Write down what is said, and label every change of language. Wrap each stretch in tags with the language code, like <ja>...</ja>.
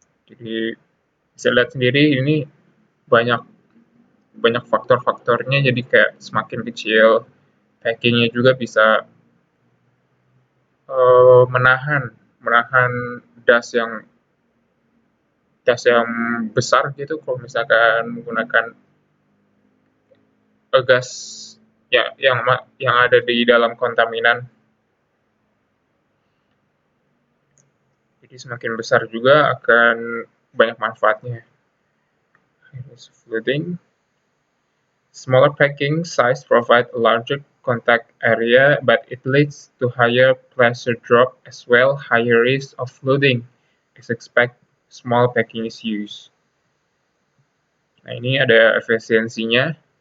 <id>Jadi bisa lihat sendiri ini banyak faktor-faktornya, jadi kayak semakin kecil packingnya juga bisa menahan dust yang besar gitu kalau misalkan menggunakan gas ya yang ada di dalam kontaminan. Jadi semakin besar juga akan banyak manfaatnya.</id> <en>Flooding. Smaller packing size provide a larger contact area, but it leads to higher pressure drop as well higher risk of flooding as expect small packing is used.</en> <id>Nah, ini ada efisiensinya.</id>